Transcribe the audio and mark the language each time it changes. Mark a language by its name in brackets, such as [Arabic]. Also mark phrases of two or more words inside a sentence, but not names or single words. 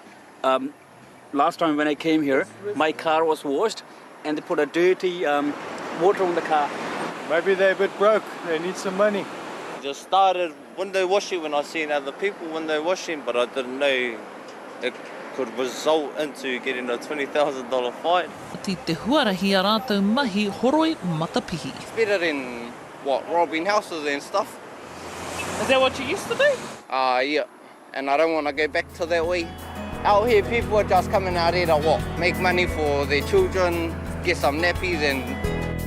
[English] Last time when I came here, my car was washed and they put a dirty water on the car. Maybe they're a bit broke. They need some money. Just started window washing when I seen other people window washing, but I didn't know it could result into getting a $20,000 fine. [Māori] Ti te huarahi a rātou mahi horoi matapihi. [English] It's better than, robbing houses and stuff. Is that what you used to do? Yeah. And I don't want to go back to that way. Out here, people are just coming out here to make money for their children, get some nappies and